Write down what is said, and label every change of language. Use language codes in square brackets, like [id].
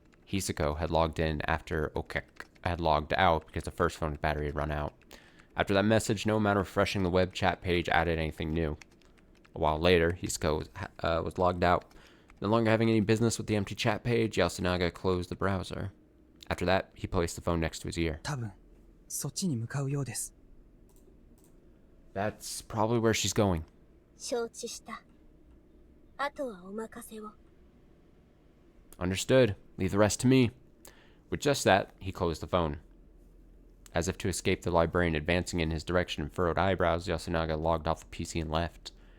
[en] Hisako had logged in after Okek had logged out because the first phone's battery had run out. After that message, no amount of refreshing the web chat page added anything new. A while later, Hisako was logged out. No longer having any business with the empty chat page, Yasunaga closed the browser. After that, he placed the phone next to his ear. [ja] 多分そっちに向かうようです。 [en] That's probably where she's going. [ja] 承知した。あとはお任せを。 [en] Understood. Leave the rest to me. With just that, he closed the phone. As if to escape the librarian advancing in his direction and furrowed eyebrows, Yasunaga logged off the PC and left.